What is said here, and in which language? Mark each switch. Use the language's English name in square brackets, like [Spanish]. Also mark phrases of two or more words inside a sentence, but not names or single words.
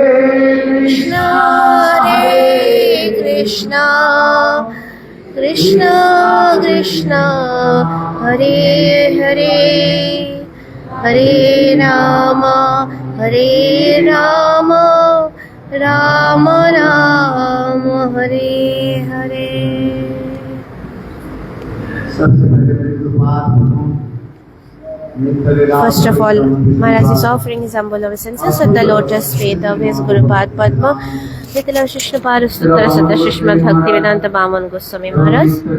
[Sanskrit] कृष्ण कृष्ण कृष्ण हरे हरे हरे राम राम राम हरे हरे. [English] First of all, Maharaj is offering his humble obeisances at the lotus feet of his Guru Pad Padma, Little Shishna Parastutara Siddha Shishmad Bhaktivedanta Bhaman Goswami Maharaj.